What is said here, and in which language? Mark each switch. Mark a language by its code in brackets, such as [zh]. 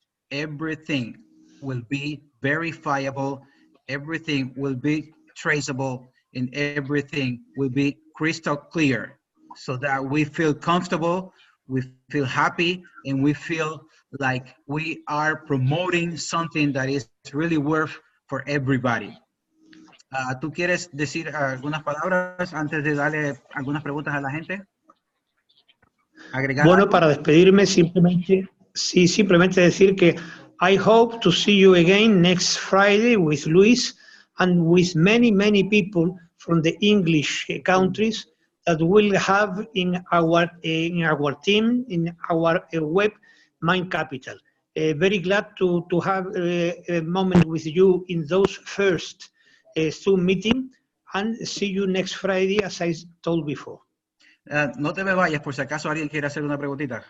[en] Everything will be verifiable, everything will be traceable, and everything will be crystal clear, so that we feel comfortable, we feel happy, and we feel like we are promoting something that is really worth for everybody. [es] ¿Tú quieres decir algunas palabras antes de darle algunas preguntas a la gente? ¿Agregar Bueno, algo? para despedirme, simplemente decir que [en] I hope to see you again next Friday with Luis and with many, many people from the English countries that will have in our team, in our web, Mindcapital. Very glad to have a moment with you in those first Zoom meeting, and see you next Friday, as I told before. [es] No te me vayas, por si acaso alguien quiere hacer una preguntita.